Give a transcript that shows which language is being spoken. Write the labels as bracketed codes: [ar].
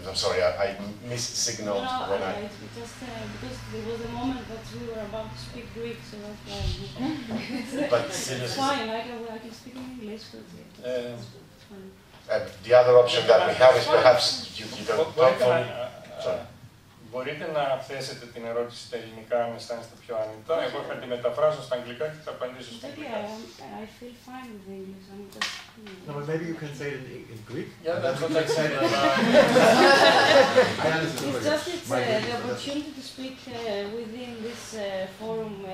[en] I'm sorry, I missignaled when I. Just because there was a moment that we were about to speak Greek, so that's why. But it's fine. I can speak in English, but it's fine. The other option that we have is perhaps you don't talk for me. Sorry. [el] Μπορείτε να θέσετε την ερώτηση στα ελληνικά αν αισθάνεστε πιο άνετα. Εγώ θα τη μεταφράσω στα αγγλικά και θα απαντήσω στα αγγλικά. [en] I feel fine with English. I'm just... No, but maybe you can say it in Greek. Yeah, that's what I said. It's just the opportunity to speak within this forum.